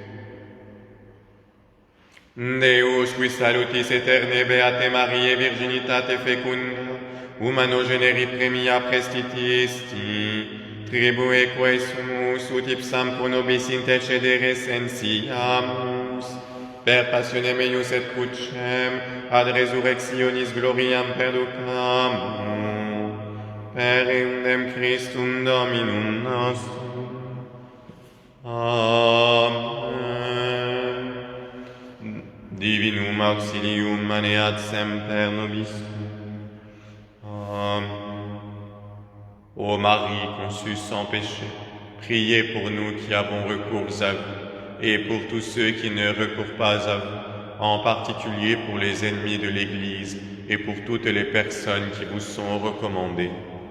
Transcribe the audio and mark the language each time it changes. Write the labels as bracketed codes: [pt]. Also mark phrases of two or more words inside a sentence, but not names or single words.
[la] Deus, qui salutis aeterne beate Mariae virginitate fecunda, humano generi premia prestitisti, tribue quae sumus ut ipsam pro nobis intercedere sensiamus, per passionem eius et crucem, ad resurrectionis gloriam perducamur, per eundem Christum Dominum nostrum. Amen. Divinum auxilium maneat semper nobis. Amen. [fr] Ô Marie conçue sans péché, priez pour nous qui avons recours à vous, et pour tous ceux qui ne recourent pas à vous, en particulier pour les ennemis de l'Église et pour toutes les personnes qui vous sont recommandées.